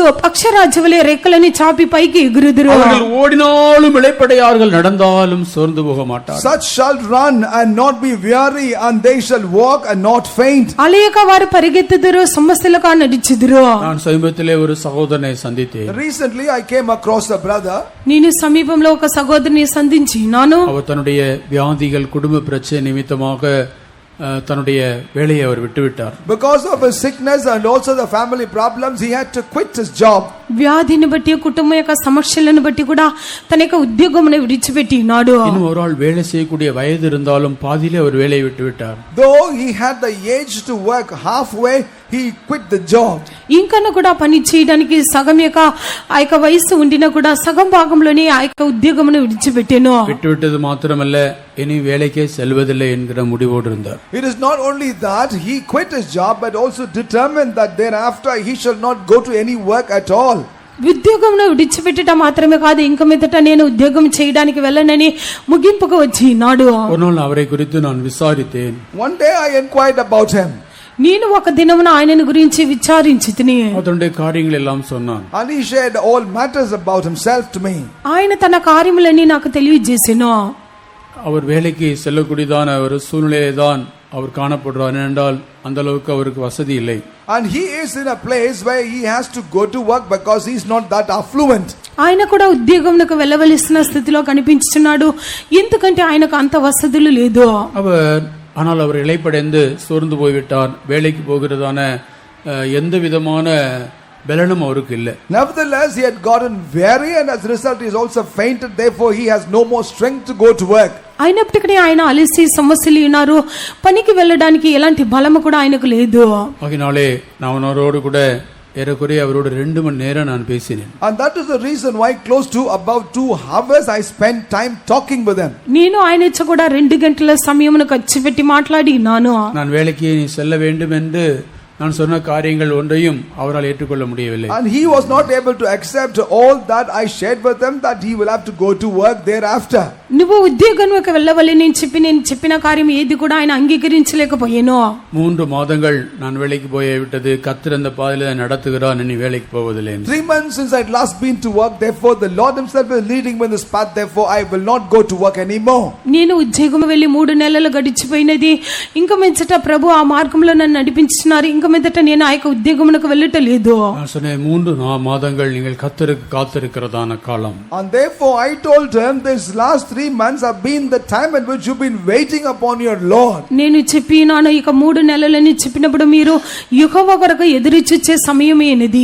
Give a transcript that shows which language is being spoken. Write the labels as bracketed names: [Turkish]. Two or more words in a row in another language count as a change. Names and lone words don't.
[Telugu] పక్షరాజవలే రెక్కలని చాపి పైకి ఎగురుదురు. [Tamil] அவர்கள் ஓடினாலும் இளைப்படையார்கள், நடந்தாலும் சோர்ந்து போக மாட்டார்கள். [English] Such shall run and not be weary, and they shall walk and not faint. [Telugu] అలయక వారు పరిగెత్తుదురు, సమస్యలకు నడిచిదురు. [Tamil] நான் சமீபத்திலே ஒரு சகோதரனை சந்தித்தேன். [English] Recently I came across a brother. [Telugu] నేను సమీపంలో ఒక సహోదరుని సంధించినాను. [Tamil] அவர் தன்னுடைய வியாதிகள், குடும்ப பிரச்சனை நிமித்தமாக தன்னுடைய வேலையை அவர் விட்டுவிட்டார். [English] Because of his sickness and also the family problems, he had to quit his job. [Telugu] వ్యాధిని బట్టి కుటుంబం యొక్క సమస్యలను బట్టి కూడా తన యొక్క ఉద్యోగమును విడిచిపెట్టినాడు. [Tamil] இன்னும் ஒரு ஆள் வேலை செய்யக்கூடிய வயது இருந்தாலும் பாதியிலே அவர் வேலையை விட்டுவிட்டார். [English] Though he had the age to work halfway, he quit the job. [Telugu] ఇంకను కూడా పని చేయడానికి సగం యొక్క ఆ యొక్క వయసు ఉండినా కూడా సగం భాగంలోనే ఆ యొక్క ఉద్యోగమును విడిచిపెట్టాను. [Tamil] விட்டுவிட்டது மாத்திரமல்ல, இனி வேலைக்கே செல்வதில்லை என்கிற முடிவோடு இருந்தார். [English] It is not only that he quit his job, but also determined that thereafter he shall not go to any work at all. [Telugu] ఉద్యోగమును విడిచిపెట్టడం మాత్రమే కాదు, ఇంక మీదట నేను ఉద్యోగం చేయడానికి వెళ్ళనని ముగింపుకు వచ్చినాడు. [Tamil] ஒரு நாள் அவரை குறித்து நான் விசாரித்தேன். [English] One day I inquired about him. [Telugu] నేను ఒక దినమున ఆయనను గురించి విచారించితిని. [Tamil] அதனுடைய காரியங்கள் எல்லாம் சொன்னான். [English] And he shared all matters about himself to me. [Telugu] ఆయన తన కార్యములన్నీ నాకు తెలియజేసెను. [Tamil] அவர் வேலைக்கு செல்லக்கூடியதான ஒரு சூழ்நிலையை தான் அவர் காணப்படுறார். ஏனென்றால் அந்த அளவுக்கு அவருக்கு வசதி இல்லை. [English] And he is in a place where he has to go to work because he is not that affluent. [Telugu] ఆయన కూడా ఉద్యోగంకు వెళ్ళవలసిన స్థితిలో కనిపించుచున్నాడు, ఎందుకంటే ఆయనకు అంత వసతులు లేదు. [Tamil] ஆனால் அவர் இளைப்படைந்து சோர்ந்து போய்விட்டார். வேலைக்கு போகிறதான எந்த விதமான பலனும் அவருக்கு இல்லை. [English] Nevertheless, he had gotten weary, and as a result he is also fainted. Therefore he has no more strength to go to work. [Telugu] అయినప్పటికీ ఆయన అలసి సమస్యలు ఉన్నారు, పనికి వెళ్ళడానికి ఎలాంటి బలము కూడా ఆయనకు లేదు. [Tamil] ஆகினாலே நான் அவரோடு கூட ஏறக்குறைய அவரோடு 2 மணி நேரம் நான் பேசினேன். [English] And that is the reason why close to about 2 hours I spent time talking with him. [Telugu] నేను ఆయనతో కూడా 2 గంటల సమయమును ఖర్చు పెట్టి మాట్లాడినాను. [Tamil] நான் வேலைக்கு செல்ல வேண்டும் என்று நான் சொன்ன காரியங்கள் ஒன்றையும் அவரால் ஏற்றுக்கொள்ள முடியவில்லை. [English] And he was not able to accept all that I shared with him, that he will have to go to work thereafter. [Telugu] నువ్వు ఉద్యోగంకి వెళ్ళవాలి నేను చెప్పిన కార్యం ఏది కూడా ఆయన అంగీకరించలేకపోయాను. [Tamil] 3 மாதங்கள் நான் வேலைக்கு போய் விட்டது. கர்த்தர் அந்த பாதையில நடத்துகிறார், நீ வேலைக்கு போவதில்லை. [English] 3 months since I had last been to work, therefore the Lord himself is leading me in this path, therefore I will not go to work anymore. [Telugu] నేను ఉద్యోగం వెళ్ళి 3 నెలలు గడిచిపోయినది, ఇంక మీదట ప్రభు ఆ మార్గంలో నన్ను నడిపించినారు, ఇంక మీదట నేను ఆ యొక్క ఉద్యోగమునకు వెళ్ళటలేదు. [Tamil] நான் சொன்னேன் 3 மாதங்கள் நீங்கள் கர்த்தருக்கு காத்திருக்கிறதான காலம். [English] And therefore I told him, this last 3 months have been the time in which you've been waiting upon your Lord. [Telugu] నేను చెప్పినాను, ఇక 3 నెలలని చెప్పినప్పుడు మీరు యెహోవా కొరకు ఎదురు చూచే సమయమేనిది.